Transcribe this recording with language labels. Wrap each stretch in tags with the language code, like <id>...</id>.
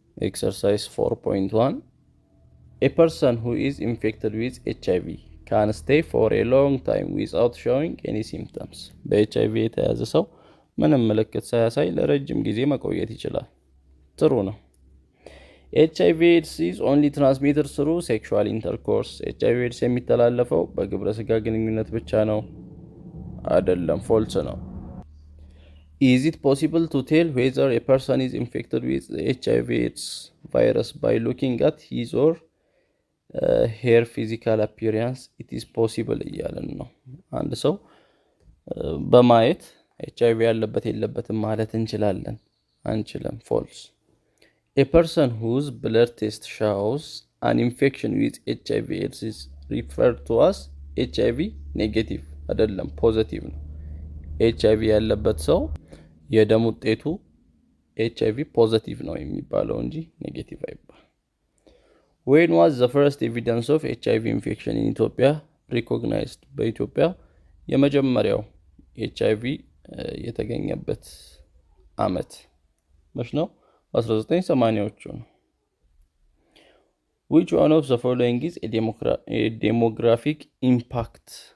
<en>Exercise 4.1 A person who is infected with HIV can stay for a long time without showing any symptoms.</en> <am>በኤችአይቪ የተያዘ ሰው ምንም ምልክት ሳያሳይ ለረጅም ጊዜ መቆየት ይችላል። ጥሩ ነው።</am> <en>HIV AIDS is only transmitted through sexual intercourse.</en> <am>HIV AIDS የሚተላለፈው በግብረ ስጋ ግንኙነት ብቻ ነው? አይደለም፣ ፎልስ ነው።</am> <en>Is it possible to tell whether a person is infected with HIV AIDS virus by looking at his or her physical appearance? It is possible</en> <am>እያለን ነው። አንድ ሰው በማየት HIV ያለበት የለበትም ማለት እንችላለን? አንችልም፣ ፎልስ።</am> <en>A person whose blood test shows an infection with HIV AIDS is referred to as HIV negative</en> <am>አይደለም፣ ፖዚቲቭ ነው። HIV ያለበት ሰው የደም ውጤቱ HIV ፖዚቲቭ ነው የሚባለው እንጂ ኔጌቲቭ አይባል።</am> <en>When was the first evidence of HIV infection in Ethiopia recognized?</en> <am>በኢትዮጵያ የመጀመሪያው HIV የተገኘበት አመት መች ነው? 1980ዎቹ ነው።</am> <en>Which one of the following is a demographic impact?</en>